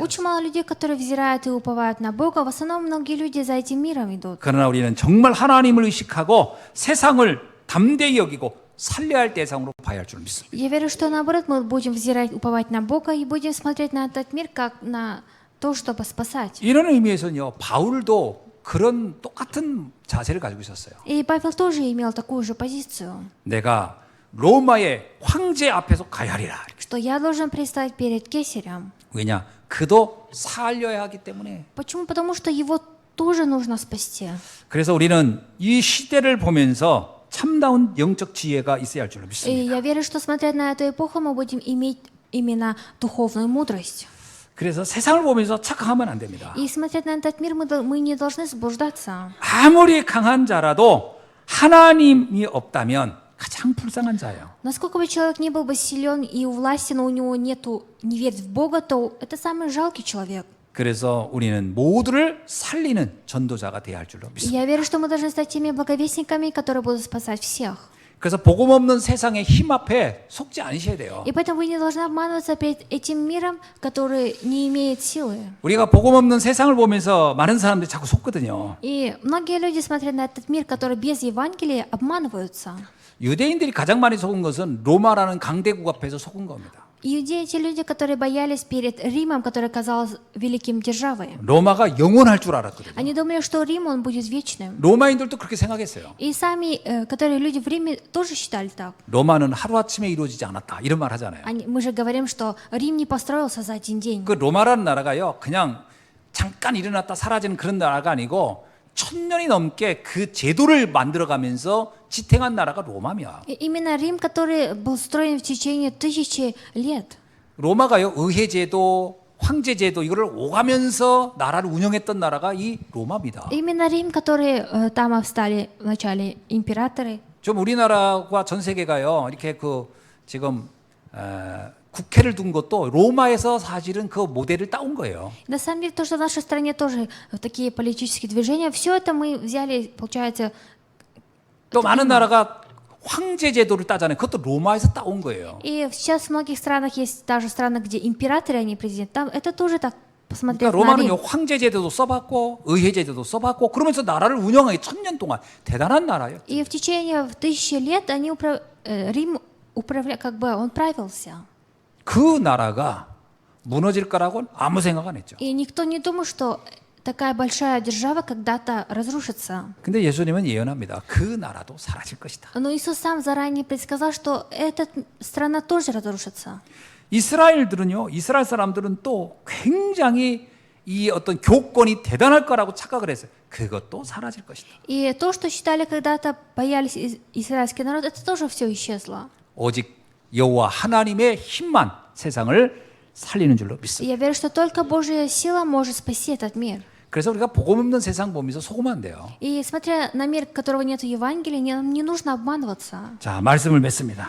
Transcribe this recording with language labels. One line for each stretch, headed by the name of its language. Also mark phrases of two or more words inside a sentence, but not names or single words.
Russian: Очень
Korean: 않습니다.
Russian: мало людей, которые взирают и уповают на Бога. В основном многие люди за этим миром идут.
Korean: 그러나 우리는 정말 하나님을 의식하고 세상을 담대히 여기고 살려야 할 대상으로 봐야 할 줄 믿습니다.
Russian: Я верю, что наоборот мы будем взирать, уповать на Бога и будем смотреть на этот мир как на то, чтобы спасать.
Korean: 이런 의미에서는요, 바울도 그런 똑같은 자세를 가지고 있었어요.
Russian: И Павел тоже имел такую же позицию,
Korean: 내가 로마의 황제 앞에서 가야 하리라.
Russian: что я должен предстать перед Кесарем.
Korean: 왜냐? 그도 살려야 하기 때문에.
Russian: Почему? Потому что его тоже нужно спасти.
Korean: 그래서 우리는 이 시대를 보면서 참다운 영적 지혜가 있어야 할 줄로
Russian: И
Korean: 믿습니다.
Russian: я верю, что смотря на эту эпоху, мы будем иметь именно духовную мудрость.
Korean: 그래서 세상을 보면서 착각하면 안 됩니다.
Russian: И смотря на этот мир, мы не должны заблуждаться.
Korean: 아무리 강한 자라도 하나님이 없다면 가장 불쌍한 자예요.
Russian: Насколько бы человек не был бы силен и властен, но у него не верит в Бога, то это самый жалкий человек.
Korean: 그래서 우리는 모두를 살리는 전도자가 돼야 할 줄로
Russian: И
Korean: 믿습니다.
Russian: я верю, что мы должны стать теми благовестниками, которые будут спасать всех.
Korean: 그래서 복음 없는 세상의 힘 앞에 속지 않으셔야 돼요.
Russian: И поэтому вы не должны обманываться перед этим миром, который не имеет силы.
Korean: 우리가 복음 없는 세상을 보면서 많은 사람들이 자꾸 속거든요.
Russian: И многие люди, смотря на этот мир, который без Евангелия, обманываются.
Korean: 유대인들이 가장 많이 속은 것은 로마라는 강대국 앞에서 속은 겁니다.
Russian: Иудеи те люди, которые боялись перед Римом, который казался великим державой.
Korean: 로마가 영원할 줄 알았거든요.
Russian: Они думали, что Рим, он будет вечным.
Korean: 로마인들도 그렇게 생각했어요.
Russian: И сами, которые люди в Риме, тоже считали так.
Korean: 로마는 하루아침에 이루어지지 않았다. 이런 말 하잖아요.
Russian: Мы же говорим, что Рим не построился за один день.
Korean: 그 로마라는 나라가요. 그냥 잠깐 일어났다 사라지는 그런 나라가 아니고 1000년이 넘게 그 제도를 만들어가면서 지탱한 나라가 로마입니다.
Russian: И именно Рим, который был строен в течение 1000 лет.
Korean: 로마가요. 의회제도, 황제제도 이거를 오가면서 나라를 운영했던 나라가 이 로마입니다.
Russian: Именно Рим, который там встали вначале императоры.
Korean: 좀 우리나라와 전 세계가요. 이렇게 그 지금 국회를 둔 것도 로마에서 사실은 그 모델을 따온 거예요.
Russian: На самом деле, то, что в нашей стране тоже такие политические движения, все это мы взяли, получается,
Korean: 또 많은 나라가 황제 제도를 따잖아요. 그것도 로마에서 따온 거예요.
Russian: и сейчас в многих странах есть даже страны, где императоры, а не президент. Там это тоже так, посмотрев
Korean: 그러니까
Russian: на
Korean: 로마는요
Russian: Рим.
Korean: 황제 제도도 써봤고 의회 제도도 써봤고 그러면서 나라를 운영하기 1000년 동안 대단한 나라예요.
Russian: И в течение 1000 лет Рим как бы он правился.
Korean: 그 나라가 무너질 거라고는 아무 생각 안 했죠.
Russian: И никто не думал, что такая большая держава когда-то разрушится.
Korean: 근데 예수님은 예언합니다. 그 나라도 사라질 것이다.
Russian: Но Иисус сам заранее предсказал, что эта страна тоже разрушится.
Korean: 이스라엘 사람들은 또 굉장히 이 어떤 교권이 대단할 거라고 착각을 했어요. 그것도 사라질 것이다.
Russian: И то, что считали когда-то, боялись израильский народ, это тоже все исчезло.
Korean: 오직 여호와 하나님의 힘만 세상을 살리는 줄로
Russian: И
Korean: 믿습니다.
Russian: я верю, что только Божья сила может спасти этот мир.
Korean: 그래서 우리가 복음 없는 세상 보면서 속으면 안 돼요.
Russian: И смотря на мир, которого нет Евангелия, нам не нужно обманываться.
Korean: 자, 말씀을 맺습니다.